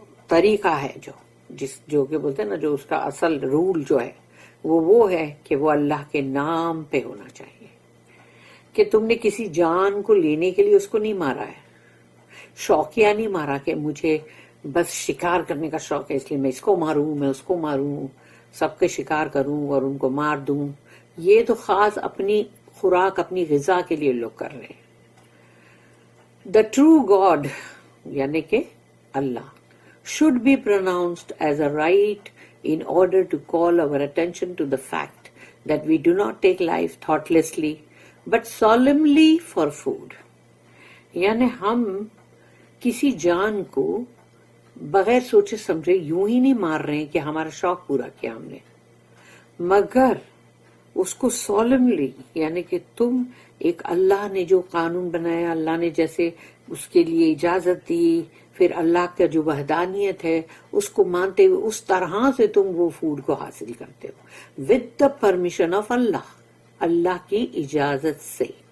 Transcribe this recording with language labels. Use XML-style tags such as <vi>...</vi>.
<ur>طریقہ ہے جو کہ بولتے ہیں نا، جو اس کا اصل رول جو ہے وہ ہے کہ وہ اللہ کے نام پہ ہونا چاہیے، کہ تم نے کسی جان کو لینے کے لیے اس کو نہیں مارا ہے، شوقیہ نہیں مارا کہ مجھے بس شکار کرنے کا شوق ہے اس لیے میں اس کو ماروں، میں اس کو ماروں، سب کے شکار کروں اور ان کو مار دوں. یہ تو خاص اپنی خوراک، اپنی غذا کے لیے لوگ کر رہے ہیں.</ur> <en>the true God</en> <ur>یعنی کہ</ur> <en>Allah should be pronounced as a right in order to call our attention to the fact that we do not take life thoughtlessly but solemnly for food.</en> <ur>یعنی ہم کسی جان کو بغیر سوچے سمجھے یوں ہی نہیں مار رہے ہیں کہ ہمارا شوق پورا کیا ہم نے، مگر اس کو سولملی، یعنی کہ تم ایک اللہ نے جو قانون بنایا، اللہ نے جیسے اس کے لیے اجازت دی، پھر اللہ کا جو وحدانیت ہے اس کو مانتے ہوئے اس طرح سے تم وہ فوڈ کو حاصل کرتے ہو</ur> <en>with the permission of Allah,</en> <ur>اللہ کی اجازت سے.</ur>